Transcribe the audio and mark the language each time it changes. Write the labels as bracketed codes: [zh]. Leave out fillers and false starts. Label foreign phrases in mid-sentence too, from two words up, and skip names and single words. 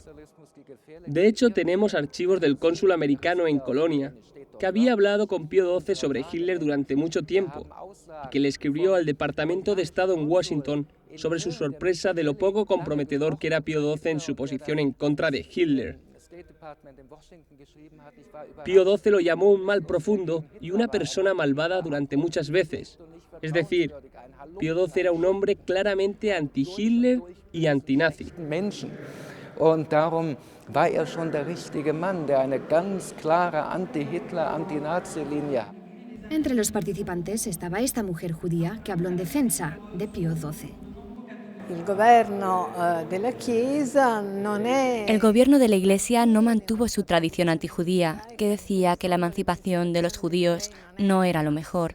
[es] De hecho, tenemos archivos del cónsul americano en Colonia, que había hablado con Pío XII sobre Hitler durante mucho tiempo, y que le escribió al Departamento de Estado en Washington sobre su sorpresa de lo poco comprometedor que era Pío XII en su posición en contra de Hitler. Pío XII lo llamó un mal profundo y una persona malvada durante muchas veces. Es decir, Pío XII era un hombre claramente anti-Hitler y anti-nazi. [de] Und darum war schon der richtige Mann, der eine ganz klare Anti-Hitler, Anti-Nazi-Linie. [es] Entre los participantes estaba esta mujer judía que habló en defensa de Pío XII. El gobierno de la Iglesia no mantuvo su tradición antijudía, que decía que la emancipación de los judíos no era lo mejor.